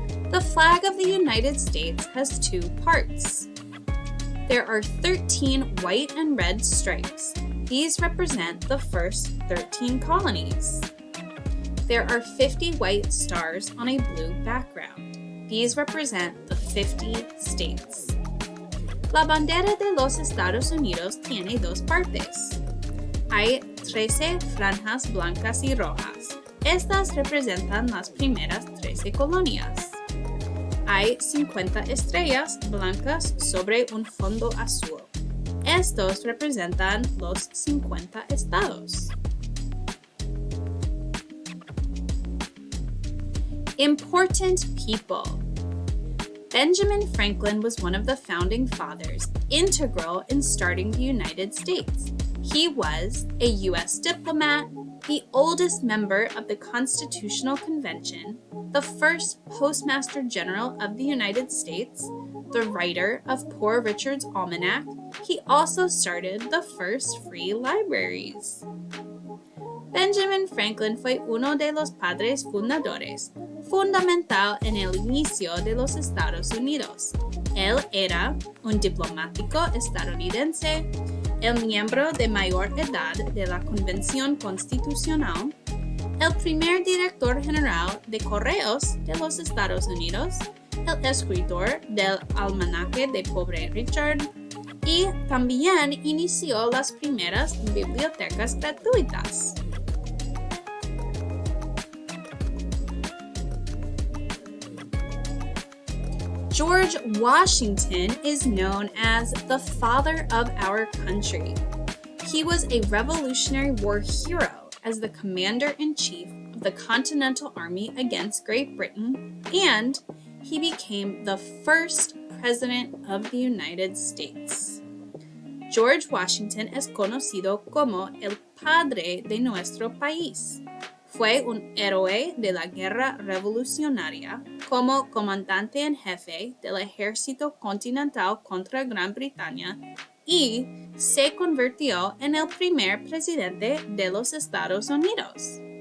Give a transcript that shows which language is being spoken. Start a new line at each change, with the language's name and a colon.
English: The flag of the United States has two parts. There are 13 white and red stripes. These represent the first 13 colonies. There are 50 white stars on a blue background. These represent the 50 states.
Spanish: La bandera de los Estados Unidos tiene dos partes. Hay 13 franjas blancas y rojas. Estas representan las primeras 13 colonias. Hay 50 estrellas blancas sobre un fondo azul. Estos representan los 50 estados.
English: Important people. Benjamin Franklin was one of the founding fathers, integral in starting the United States. He was a U.S. diplomat, the oldest member of the Constitutional Convention, the first Postmaster General of the United States, the writer of Poor Richard's Almanac. He also started the first free libraries.
Spanish: Benjamin Franklin fue uno de los padres fundadores, fundamental en el inicio de los Estados Unidos. Él era un diplomático estadounidense, el miembro de mayor edad de la Convención Constitucional, el primer director general de Correos de los Estados Unidos, el escritor del Almanaque de Pobre Richard, y también inició las primeras bibliotecas gratuitas.
English: George Washington is known as the father of our country. He was a Revolutionary War hero as the commander-in-chief of the Continental Army against Great Britain, and he became the first president of the United States.
Spanish: George Washington es conocido como el padre de nuestro país. Fue un héroe de la Guerra Revolucionaria, como comandante en jefe del Ejército Continental contra Gran Bretaña y se convirtió en el primer presidente de los Estados Unidos.